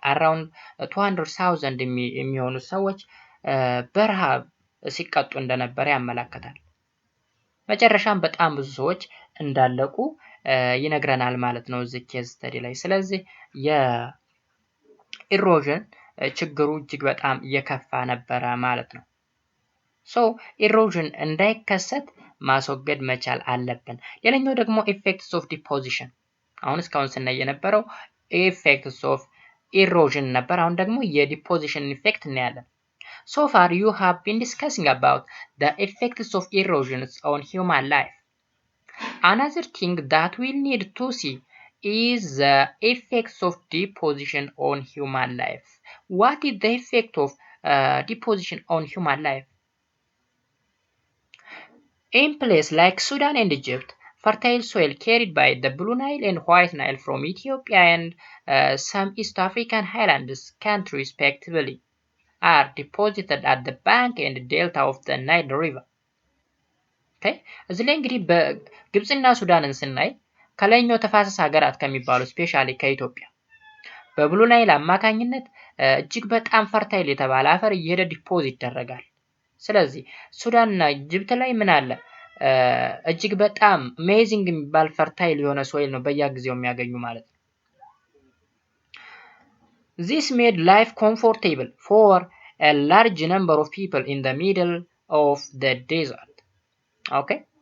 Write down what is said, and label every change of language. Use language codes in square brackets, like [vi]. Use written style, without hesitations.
[am] around 200,000 የሚሆኑ ሰዎች በረሃብ ሲቀጡ እንደነበረ ያመለክታል። መጨረሻም በጣም ብዙ ሰዎች እንዳለቁ ይነግረናል ማለት ነው እዚህ ኬዝ ስተዲ ላይ። ስለዚህ የኢሮዥን ችግሩ እጅግ በጣም የከፋ ነበረ ማለት ነው። ሶ ኢሮዥን እንዳይከሰት ማስወገድ መቻል አለብን። ሌላኛው ደግሞ ኢፌክትስ ኦፍ ዲፖዚሽን። አሁን እስካሁን ስናይ የነበረው [en] effects of erosion [am] ነበር። አሁን ደግሞ የዲፖዚሽን ኢፌክት እናያለን። [en] So far you have been discussing about the effects of erosions on human life. Another thing that we need to see is the effects of deposition on human life. What is the effect of deposition on human life? In places like Sudan and Egypt, fertile soil carried by the Blue Nile and White Nile from Ethiopia and some East African highlands countries respectively are deposited at the bank and delta of the Nile River. Okay? [am] እዚህ ላይ እንግዲህ በግብፅና ሱዳንን ስናይ ከላይኛው ተፋሰስ ሀገራት ከሚባሉ ስፔሻሊ ከኢትዮጵያ በብሉ ናይል አማካኝነት እጅግ በጣም ፈርታይል የተባለ አፈር እየሄደ ዲፖዝ ይደረጋል። ስለዚህ ሱዳንና ኢጅፕት ላይ ምን አለ? እጅግ በጣም አሜዚንግ የሚባል ፈርታይል የሆነ ሶይል ነው በየጊዜው የሚያገኙ ማለት ነው። [en] This made life comfortable for a large number of people in the middle of the desert. Okay?